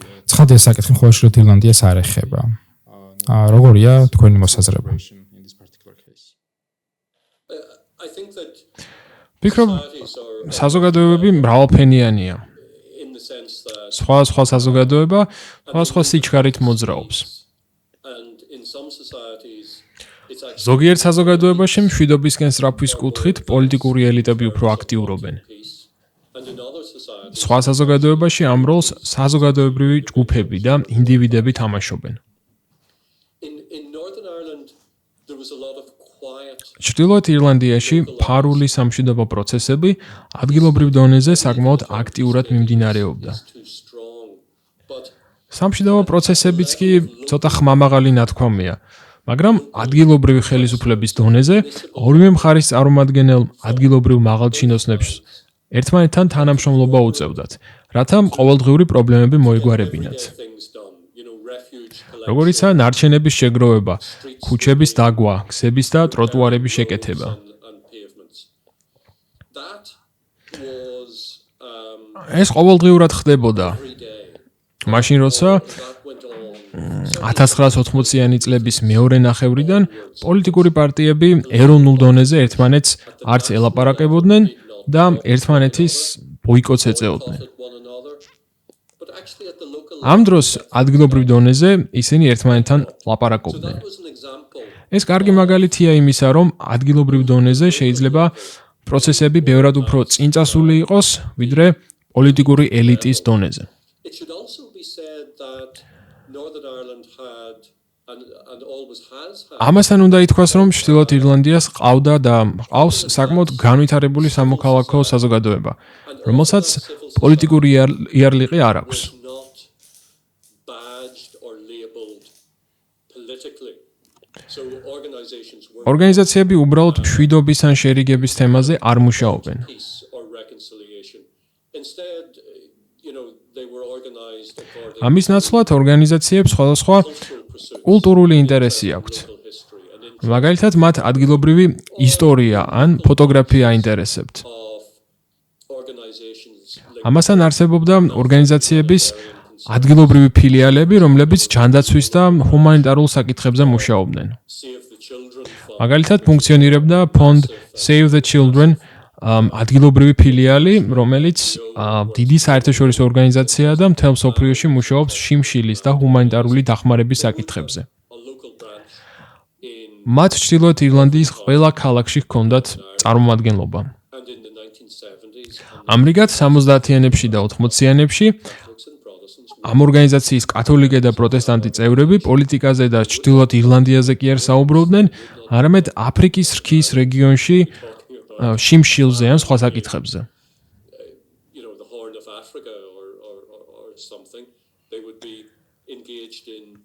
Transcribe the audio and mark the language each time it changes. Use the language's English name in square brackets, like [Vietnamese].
[Georgian] ცხადია, საკითხი მხოლოდ შრიოთ ირლანდიას არ ეხება. როგორია თქვენი მოსაზრება? [English] in this particular case. I think that [Georgian] ვფიქრობ, [English] societies are [Georgian] საზოგადოებები მრავალფენიანია. [English] in the sense that [Georgian] სხვა საზოგადოება სხვა სიჩქარით მოძრაობს. [English] and in some societies it's actually [Georgian] ზოგიერთ საზოგადოებაში მშვიდობისკენ სწრაფვის კუთხით პოლიტიკური ელიტები უფრო აქტიურობენ. [English] peace, and in other societies [Georgian] სხვა საზოგადოებაში ამ როლს საზოგადოებრივი ჯგუფები და ინდივიდები თამაშობენ. [English] in Northern Ireland there was a lot of quiet [Georgian] ჩრდილოეთ ირლანდიაში ფარული სამშვიდობო პროცესები ადგილობრივ დონეზე საკმაოდ აქტიურად მიმდინარეობდა. [English] too strong, but [Georgian] სამშვიდობო პროცესებიც კი ცოტა ხმამაღალი ნათქვამია, მაგრამ ადგილობრივი ხელისუფლების დონეზე ორივე მხარის წარმომადგენელ ადგილობრივ მაღალჩინოსნებს ერთმანეთთან თანამშრომლობა უწევდათ, რათა ყოველდღიური პრობლემები მოეგვარებინათ. [English] things done, you know, refuge collection [Georgian] როგორიცაა ნარჩენების შეგროვება, ქუჩების დაგვა, გზების და ტროტუარების შეკეთება. [English] and pavements. That was [Georgian] ეს ყოველდღიურად ხდებოდა. [English] every day. [Georgian] მაშინ როცა [English] That went on [Georgian] 1980-იანი წლების მეორე ნახევრიდან პოლიტიკური პარტიები ეროვნულ დონეზე ერთმანეთს არც ელაპარაკებოდნენ და ერთმანეთის ბოიკოტს ეწეოდნენ. [English] at one another, but actually at the local [Georgian] ამ დროს ადგილობრივ დონეზე ისინი ერთმანეთთან ლაპარაკობდნენ. [English] that was an example [Georgian] ეს კარგი მაგალითია იმისა, რომ ადგილობრივ დონეზე შეიძლება პროცესები ბევრად უფრო წინწასული იყოს, ვიდრე პოლიტიკური ელიტის დონეზე. [English] It should also be said that Northern Ireland had and always has had. [Georgian] ამასთან უნდა ითქვას, რომ ჩრდილოეთ ირლანდიას ყავდა და ყავს საკმაოდ განვითარებული სამოქალაქო საზოგადოება, რომელსაც პოლიტიკური იარლიყი არ აქვს. [English] Was not badged or labeled politically. So organizations were [Georgian] ორგანიზაციები უბრალოდ მშვიდობის ან შერიგების თემაზე არ მუშაობენ. [English] peace or reconciliation. Instead, they were organized according [Georgian] ამის ნაცვლად ორგანიზაციებს სხვადასხვა [English] to cultural pursuits, [Georgian] კულტურული ინტერესი აქვთ. [English] political history, and interest [Georgian] მაგალითად, მათ ადგილობრივი ისტორია ან ფოტოგრაფია აინტერესებთ. [English] of organizations linked [Georgian] ამასთან არსებობდა ორგანიზაციების ადგილობრივი ფილიალები, რომლებიც ჯანდაცვის და ჰუმანიტარულ საკითხებზე მუშაობდნენ. [English] Save the Children Fund, [Georgian] მაგალითად, ფუნქციონირებდა ფონდ Save the Children, ადგილობრივი ფილიალი, რომელიც დიდი საერთაშორისო ორგანიზაციაა და მთელ მსოფლიოში მუშაობს შიმშილის და ჰუმანიტარული დახმარების საკითხებზე. [English] a local branch in [Georgian] მათ ჩრდილოეთ ირლანდიის ყველა ქალაქში ჰქონდათ წარმომადგენლობა. [English] and in the 1970s, [Georgian] ამრიგად 70-იანებში და 80-იანებში [English] Catholics and Protestants [Georgian] ამ ორგანიზაციის კათოლიკე და პროტესტანტი წევრები პოლიტიკაზე და ჩრდილოეთ ირლანდიაზე კი არ საუბრობდნენ, არამედ აფრიკის რქის რეგიონში შიმშილზე ან სხვა საკითხებზე. [English] the Horn of Africa or something, they would be engaged in